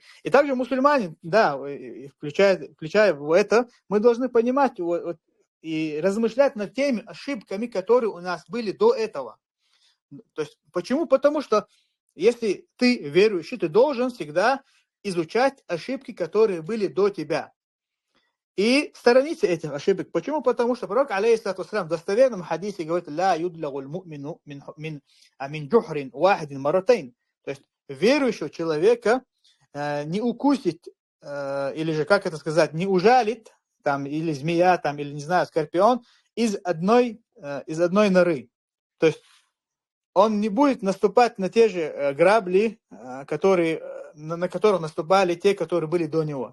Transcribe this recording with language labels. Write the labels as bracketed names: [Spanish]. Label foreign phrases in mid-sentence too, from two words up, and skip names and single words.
[Russian] И также мусульмане, да, включая в это, мы должны понимать и размышлять над теми ошибками, которые у нас были до этого. То есть, почему? Потому что если ты верующий, ты должен всегда изучать ошибки, которые были до тебя. И сторониться этих ошибок. Почему? Потому что пророк, [Arabic] عليه الصلاة والسلام, [Russian] в достоверном хадисе говорит: [Arabic] «لا يلدغ المؤمن من جحر واحد مرتين». [Russian] То есть верующего человека не укусит, или же, как это сказать, не ужалит, там, или змея, там, или, не знаю, скорпион, из одной норы. То есть он не будет наступать на те же грабли, на которых наступали те, которые были до него.